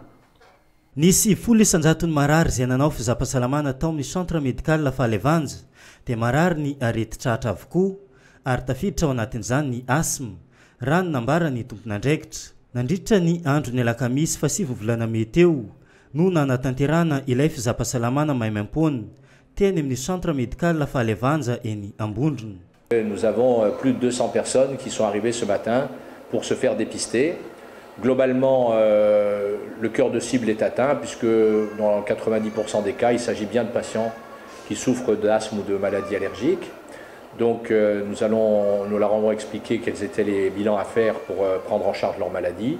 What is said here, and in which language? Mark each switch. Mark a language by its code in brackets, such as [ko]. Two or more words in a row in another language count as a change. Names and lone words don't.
[mg] Nisy 100 marary zay nanao fizapa-salamana tao amin'ny [fr] centre médical [mg] Faly Avanja dia marary ny areti-tratra avokoa ary tafiditra ao anatin'izany ny asma. Raha ny nambara ny tompon'andraikitra nandritra ny andro ny alakamisy fa 7 volana meteo no nanatanterana ilay fizapa-salamana maimaimpona teny amin'ny [fr] centre médical [mg] Faly Avanja eny Ambondrona. [fr] Nous avons plus de 200 personnes qui sont arrivées ce matin pour se faire dépister. Globalement, le cœur de cible est atteint puisque dans 90% des cas, il s'agit bien de patients qui souffrent d'asthme ou de maladies allergiques. Donc nous leur avons expliqué quels étaient les bilans à faire pour prendre en charge leur maladie.